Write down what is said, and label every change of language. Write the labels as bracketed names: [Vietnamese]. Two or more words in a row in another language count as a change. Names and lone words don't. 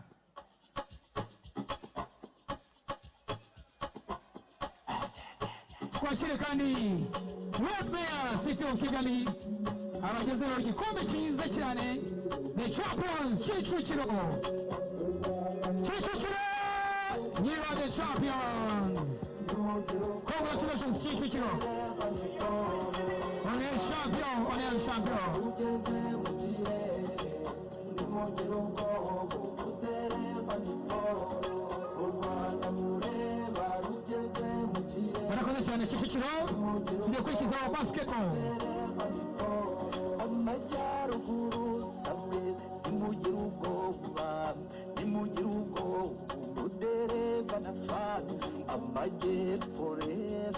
[Kinyarwanda] Twakire kandi Roadmare City of Kigali abagezeho igikombe cyiza cyane, [English] the champions [Kinyarwanda] Kicukiro. [English] Kicukiro, you are the champions. Congratulations Kicukiro. [French] On est champion, on est un champion. [Kinyarwanda] Barakoze cyane Kicukiro, tugiye kwikizaho basketball. amajyaruguru samwe nimugire ubwoba nimugire ubwoba udereva na fani amajyepfo rero